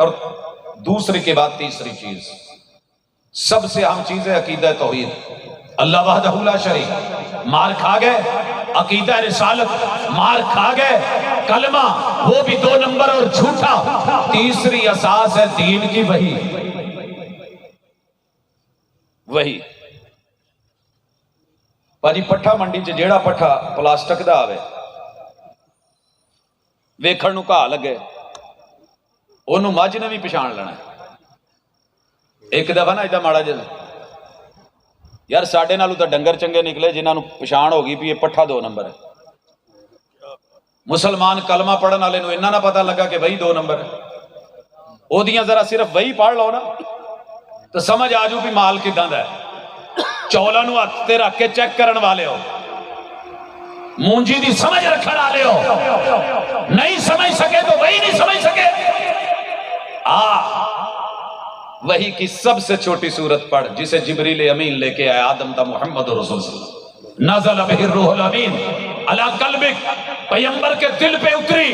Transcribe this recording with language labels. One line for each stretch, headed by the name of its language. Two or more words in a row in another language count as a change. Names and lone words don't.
Urdu: اور دوسری کے بعد تیسری چیز، سب سے اہم چیز ہے عقیدہ توحید،
Arabic: اللہ وحدہ لا شریک۔
Urdu: مار کھا گئے عقیدہ رسالت، مار کھا گئے کلمہ، وہ بھی 2 نمبر اور جھوٹا۔ تیسری اساس ہے دین کی وہی۔
Punjabi: پاجی پٹھا منڈی چ جیڑا پٹھا پلاسٹک دا آوے ویکھن نوں گھا لگے، اونوں مجھ نے بھی پچھان لینا۔ ایک دفعہ نا ایڈا ماڑا جل یار ساڈے نالوں تو ڈنگر چنگے نکلے جنہاں نوں پچھان ہو گئی بھی یہ پٹھا 2 نمبر ہے۔ مسلمان کلمہ پڑھن والے نوں انہاں نہ پتہ لگا کہ وہی 2 نمبر ہے، او دیاں ذرا صرف وہی پڑھ لو نا تو سمجھ آ جو بھی مال کداں دا ہے۔ چولاں نوں ہتھ تے رکھ کے چیک کرن والے ہو، مونجی دی سمجھ رکھن والے ہو، نہیں سمجھ سکے تو وہی نہیں سمجھ سکے۔
Urdu: وہی کی سب سے چھوٹی سورت پڑھ جسے جبریل امین لے کے آئے آدم تا محمد رسول
Arabic: صلی اللہ علیہ وسلم، نزل بہ الروح الامین علی قلبک،
Urdu: پیغمبر کے دل پہ اتری۔